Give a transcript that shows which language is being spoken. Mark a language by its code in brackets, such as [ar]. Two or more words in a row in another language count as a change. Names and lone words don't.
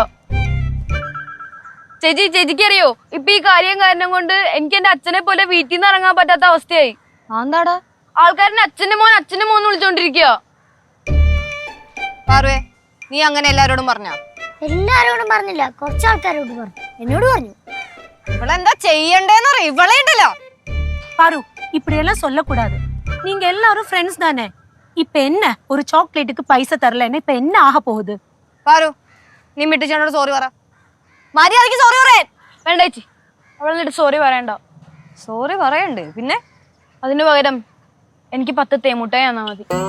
[ml] ചേച്ചിക്ക് അറിയോ, ഇപ്പൊ ഈ കാര്യം കാരണം കൊണ്ട് എനിക്ക് എന്റെ അച്ഛനെ പോലെ വീട്ടിൽ നിന്ന് ഇറങ്ങാൻ പറ്റാത്ത അവസ്ഥയായി. എന്താടാ? ആൾക്കാരൻ അച്ഛന്റെ മോൻ വിളിച്ചോണ്ടിരിക്കുക. പാറുവേ, നീ അങ്ങനെ എല്ലാരോടും പറഞ്ഞ? എല്ലാരോടും പറഞ്ഞില്ല, കുറച്ച് ആൾക്കാരോട് പറഞ്ഞു. എന്നോട് പറഞ്ഞു. ഇവളെന്താ ചെയ്യണ്ടേന്ന് അറിയ? ഇവളെ ഉണ്ടല്ലോ. [ta] பாரு இப்படி எல்லாம் சொல்லக்கூடாது. நீங்க எல்லாரும் ஃப்ரெண்ட்ஸ் தானே. இப்ப என்ன, ஒரு சாக்லேட்டுக்கு பைசா தரலன்னா இப்ப என்ன ஆக போகுது? [ml] പാറു, നീ മിട്ടിച്ചോണ്ടോട് സോറി പറ. മര്യാദക്ക് സോറി പറയാൻ. വേണ്ട ചേച്ചി, അവളെന്നിട്ട് സോറി പറയണ്ട. സോറി പറയണ്ട്, പിന്നെ അതിന് പകരം എനിക്ക് 10 തേമുട്ടായി തന്നാ മതി.